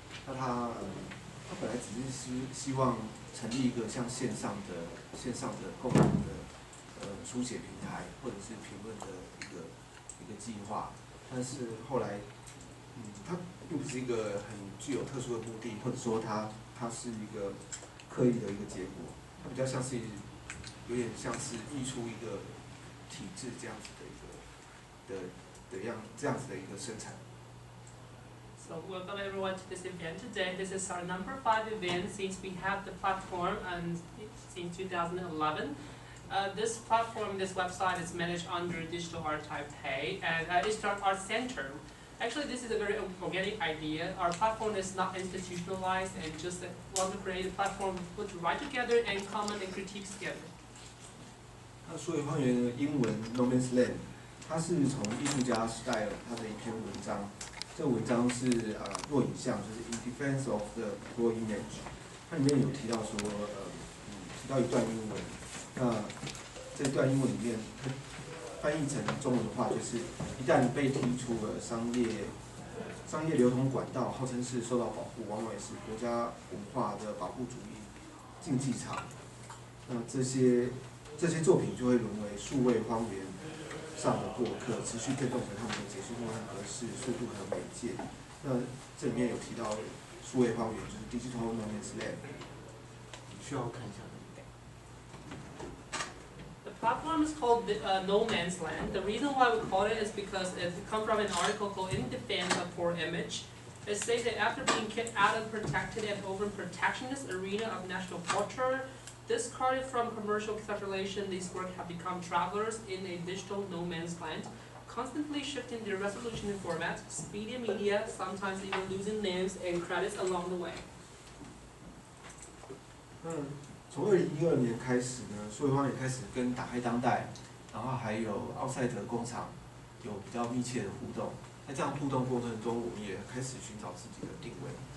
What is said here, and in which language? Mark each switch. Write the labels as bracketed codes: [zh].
[zh] 那它本来只是希望成立一个像线上的共同的书写平台或者是评论的一个计划，但是后来它并不是一个很具有特殊的目的，或者说它是一个刻意的一个结果，它比较像是有点像是溢出一个体制这样子的这样子的一个生产。 [en] So welcome everyone to this event today. This is our number 5 event since we have the platform and since 2011. This platform, this website is managed under Digital Art Taipei and Digital Art Center. Actually, this is a very organic idea. Our platform is not institutionalized and just want to create a platform to put right together and comment and critique together. [zh] 那数位荒原的英文 No Man's Land， 它是从艺术家Style他的一篇文章。这个文章是弱影像，就是 In Defense of the Raw Image。它里面有提到说，提到一段英文。那这段英文里面，它翻译成中文的话，就是一旦被踢出了商业流通管道，号称是受到保护，往往也是国家文化的保护主义竞技场。那这些作品就会沦为数位荒原上的过客，持续变动着他们的解析度和格式、速度和媒介。那这里面有提到数位荒原，就是 Digital No Man's Land。需要看一下。 [en] The platform is called No Man's Land. The reason why we call it is because it comes from an article called In Defense of Poor Image. It says that after being kicked out of protected and over-protectionist arena of national culture, discarded from commercial circulation, these works have become travelers in a digital no man's land, constantly shifting their resolution and format, speed and media, sometimes even losing names and credits along the way. [zh] 从2012年开始呢，数位荒原开始跟打开当代，然后还有奥赛德工厂有比较密切的互动。在这样互动过程中，我们也开始寻找自己的定位。